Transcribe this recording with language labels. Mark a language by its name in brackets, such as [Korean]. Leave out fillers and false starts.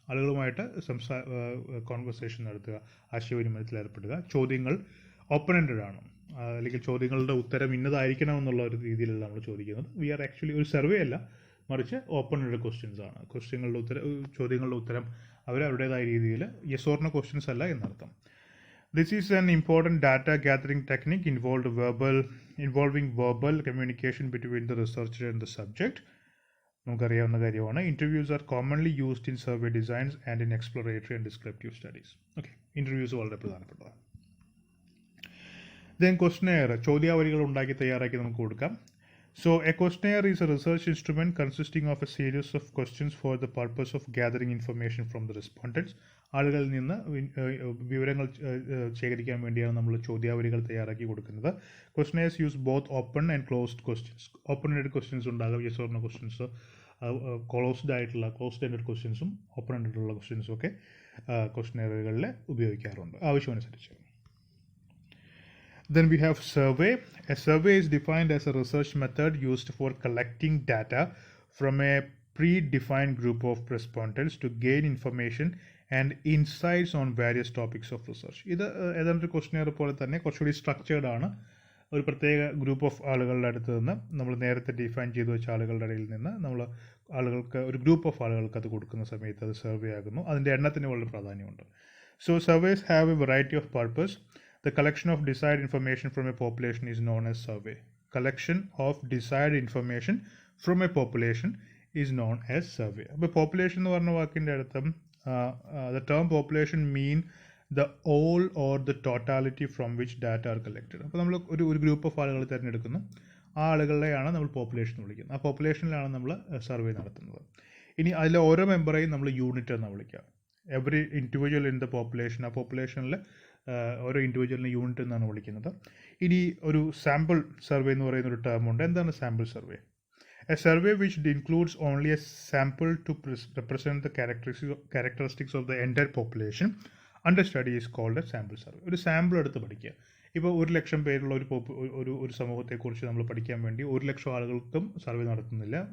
[Malayalam] ആളുകളുമായിട്ട് കോൺവെർസേഷൻ നടത്തുക, ആശയവിനിമയത്തിൽ ഏർപ്പെടുക, ചോദ്യങ്ങൾ ഓപ്പൺ എൻഡഡ് ആണ്, അല്ലെങ്കിൽ ചോദ്യങ്ങളുടെ ഉത്തരം ഇന്നതായിരിക്കണം എന്നുള്ള ഒരു രീതിയിലല്ല നമ്മൾ ചോദിക്കുന്നത്. [English] we are actually [Malayalam] ഒരു സർവേ അല്ല, മറിച്ച് ഓപ്പൺ എൻഡഡ് ക്വസ്റ്റ്യൻസ് ആണ്. ചോദ്യങ്ങളുടെ ഉത്തരം അവരവരുടേതായ രീതിയിൽ യെസ് ഓർ നോ ക്വസ്റ്റ്യൻസ് അല്ല എന്നർത്ഥം. [English] This is an important data gathering technique involving verbal communication between the researcher and the subject. [Malayalam] നമുക്കറിയാവുന്ന കാര്യമാണ്. [English] Interviews are commonly used in survey designs and in exploratory and descriptive studies. [Malayalam] Okay, interviews വളരെ പ്രധാനപ്പെട്ടതാണ്. Then questionnaire, ചോദ്യാവലികൾ ഉണ്ടാക്കി തയ്യാറാക്കി നമുക്ക് കൊടുക്കാം. [English] So a questionnaire is a research instrument consisting of a series of questions for the purpose of gathering information from the respondents. [Malayalam] ആളുകളിൽ നിന്ന് വിവരങ്ങൾ ശേഖരിക്കാൻ വേണ്ടിയാണ് നമ്മൾ ചോദ്യാവലികൾ തയ്യാറാക്കി കൊടുക്കുന്നത്. [English] Questionnaires use both open and closed questions. [Malayalam] Open ended questions ഉണ്ടാകും, yes or no questions, closed ended ക്വസ്റ്റ്യൻസും ഓപ്പൺ എൻഡഡ് ഉള്ള ക്വസ്റ്റ്യൻസും ഒക്കെ ക്വസ്റ്റ്യനറുകളിൽ ഉപയോഗിക്കാറുണ്ട് ആവശ്യമനുസരിച്ച്. [English] Then we have survey. A survey is defined as a research method used for collecting data from a predefined group of respondents to gain information and insights on various topics of research. [Malayalam] ഇത് ഏതാണ്ട് questionnaire പോലെ തന്നെ കുറച്ചുകൂടി structured ആണ്. ഒരു പ്രത്യേക group of ആളുകളുടെ അടുത്ത് നിന്ന്, നമ്മൾ നേരത്തെ ഡിഫൈൻ ചെയ്ത് വെച്ച ആളുകളുടെ ഇടയിൽ നിന്ന് ഒരു ഗ്രൂപ്പ് ഓഫ് ആളുകൾക്ക് അത് കൊടുക്കുന്ന സമയത്ത് അത് സർവേ ആകുന്നു. അതിൻ്റെ എണ്ണത്തിന് വളരെ പ്രാധാന്യമുണ്ട്. [English] So surveys have a variety of purpose. The collection of desired information from a population is known as survey. Collection of desired information from a population is known as survey. [Malayalam] അപ്പോൾ population എന്ന് പറഞ്ഞ വാക്കിൻ്റെ അർത്ഥം, [English] the term population mean the all or the totality from which data are collected. [Malayalam] അപ്പോൾ നമ്മൾ ഒരു group of ആളുകൾ തിരഞ്ഞെടുക്കുന്നു, ആ ആളുകളെയാണ് നമ്മൾ പോപ്പുലേഷൻ വിളിക്കുന്നത്. ആ പോപ്പുലേഷനിലാണ് നമ്മൾ സർവേ നടത്തുന്നത്. ഇനി അതിലെ ഓരോ മെമ്പറേയും നമ്മൾ യൂണിറ്റ് എന്ന് വിളിക്കാം. [English] every individual in the population, [Malayalam] ആ പോപ്പുലേഷനിൽ ഓരോ ഇൻഡിവിജ്വലിനെ യൂണിറ്റ് എന്നാണ് വിളിക്കുന്നത്. ഇനി ഒരു സാമ്പിൾ സർവേ എന്ന് പറയുന്ന ഒരു ടേം ഉണ്ട്. എന്താണ് sample survey? [English] A survey which includes only a sample to represent the characteristics of the entire population under study is called a sample survey. [Malayalam] ഒരു സാമ്പിൾ എടുത്ത് പഠിക്കുക. ഇപ്പോൾ 100,000 പേരുള്ള ഒരു സമൂഹത്തെക്കുറിച്ച് നമ്മൾ പഠിക്കാൻ വേണ്ടി 100,000 ആളുകൾക്കും സർവേ നടത്തുന്നില്ല.